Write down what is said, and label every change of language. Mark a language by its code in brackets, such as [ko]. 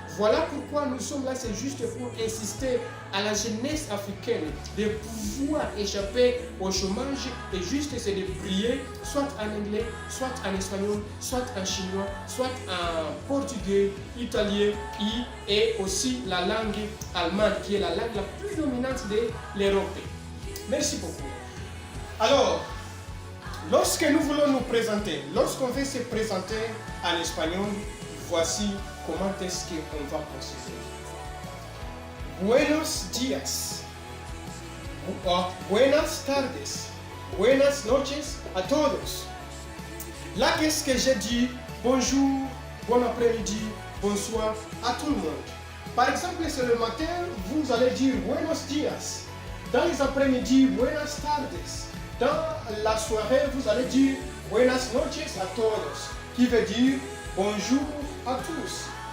[fr] Voilà pourquoi nous sommes là, c'est juste pour insister à la jeunesse africaine de pouvoir échapper au chômage et juste se débrouiller soit en anglais, soit en espagnol, soit en chinois, soit en portugais, italien et aussi la langue allemande qui est la langue la plus dominante de l'Europe. Merci beaucoup. Alors, lorsque nous voulons nous présenter, lorsqu'on veut se présenter en espagnol, voici comment est-ce qu'on va procéder. [es] Buenos días, buenas tardes, buenas noches a todos. [fr] Là, qu'est-ce que j'ai dit? Bonjour, bon après-midi, bonsoir à tout le monde. Par exemple, c'est le matin, vous allez dire buenos días. Dans les après-midi, buenas tardes. Dans la soirée, vous allez dire [es] buenas noches a todos, [fr] qui veut dire bonjour à tous.